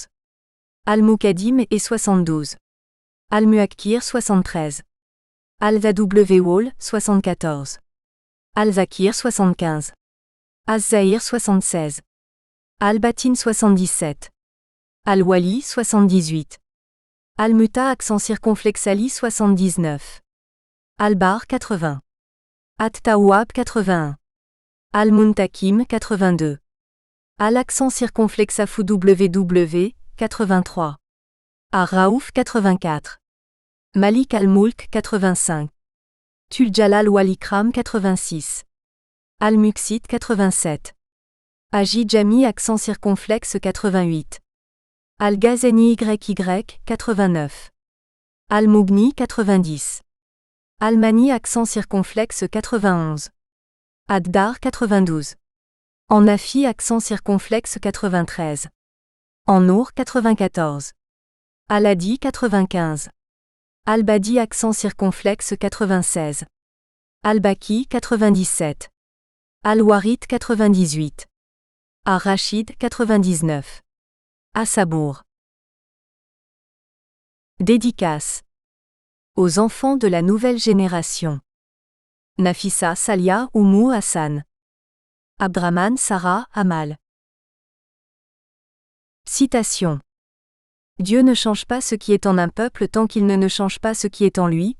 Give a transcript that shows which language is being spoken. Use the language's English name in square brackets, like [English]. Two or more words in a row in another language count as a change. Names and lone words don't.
[French] Al-Mukadim et 72. Al-Muakkir 73. Al-Zawwal 74. Al-Zakir 75. Az-Zahir 76. Al-Batin 77. Al-Wali 78. Al-Muta accent circonflexe Ali 79. Al-Bar 80. At-Tawwab 81. Al-Muntakim 82. Al-accent circonflexe Afou WW 83. Ar-Raouf 84. Malik al-Mulk 85. Tul-Jalal wal-Ikram 86. Al-Muqsit 87. Haji Jami accent circonflexe 88. Al-Ghazani YY 89. Al-Mughni 90. Al-Mani accent circonflexe 91. Ad-Dar 92. En Nafi accent circonflexe 93. En Nour 94. Al-Hadi 95. Al-Badi accent circonflexe 96. Al-Baki 97. Al-Warid 98. Ar-Rashid 99. As-Sabour. Dédicace. Aux enfants de la nouvelle génération. Nafissa Salia Oumou Hassan. Abdraman Sarah Amal. Citation. Dieu ne change pas ce qui est en un peuple tant qu'il ne change pas ce qui est en lui.